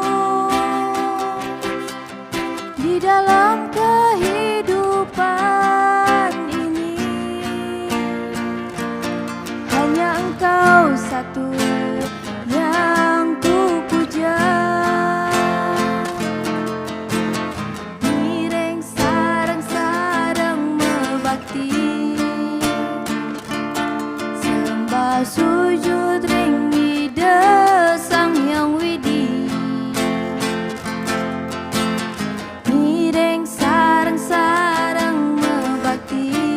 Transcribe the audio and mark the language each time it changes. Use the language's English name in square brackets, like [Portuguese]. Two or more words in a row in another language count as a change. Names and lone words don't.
[Indonesian] Di dalam kehidupan ini hanya Engkau satu yang ku puja. [Balinese] Sujud ringgi Sang Hyang Widi, mireng sareng-sareng mebakti,